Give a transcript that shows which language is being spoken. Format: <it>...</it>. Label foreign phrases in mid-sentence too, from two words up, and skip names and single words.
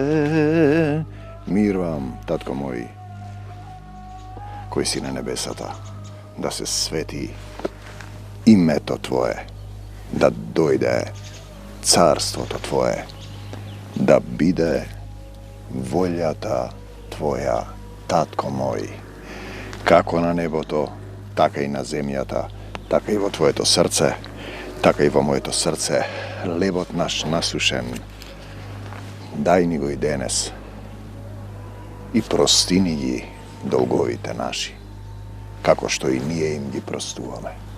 <mk>Mir vam, tatko moj, koji si na nebesata, da se sveti ime to tvoje, da dojde carstvo to tvoje, da bide voljata tvoja, tatko moj, kako na nebo to, така и на земјата, така и во твоето срце, така и во моето срце, лебот наш насушен. Дај ни го и денес и простини ги долговите наши, како што и ние им ги простуваме.</mk>